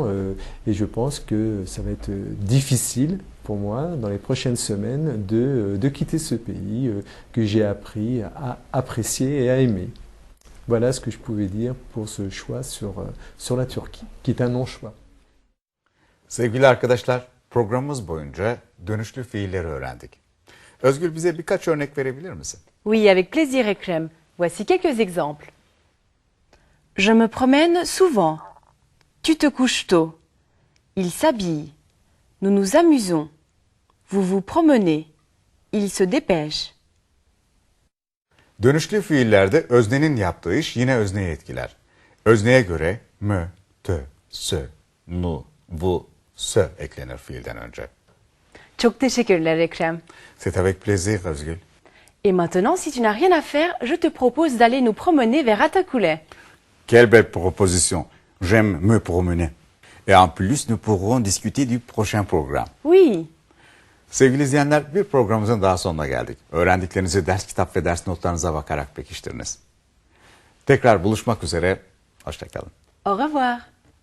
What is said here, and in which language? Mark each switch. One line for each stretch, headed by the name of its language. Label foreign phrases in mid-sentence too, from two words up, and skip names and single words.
French: Et je pense que ça va être difficile pour moi, dans les prochaines semaines, de quitter ce pays que j'ai appris à apprécier et à aimer. Voilà ce que je pouvais dire pour ce choix sur la Turquie, qui est un non-choix.
Turkish: Sevgili arkadaşlar, programımız boyunca dönüşlü fiilleri öğrendik. Özgül, bize birkaç örnek verebilir misin?
French: Oui, avec plaisir, Ekrem. Voici quelques exemples. Je me promène souvent. Tu te couches tôt. Il s'habille. Nous nous amusons. Vous vous promenez. Il se dépêche.
Turkish: Dönüşlü fiillerde öznenin yaptığı iş yine özneyi etkiler. Özneye göre mö, tö, sö, nu, vu, sö eklenir fiilden önce. Çok teşekkürler, Ekrem.
French: C'est avec plaisir, Özgül. Et maintenant, si tu n'as rien à faire, je te propose d'aller nous promener vers Atakulle. Quelle belle proposition. J'aime me promener. Et en plus, nous pourrons discuter du prochain programme. Oui.
Turkish: Sevgili izleyenler, bir programımızın daha sonuna geldik. Öğrendiklerinizi ders kitap ve ders notlarınıza bakarak pekiştiriniz. Tekrar buluşmak üzere. Hoşça kalın.
French: Au revoir.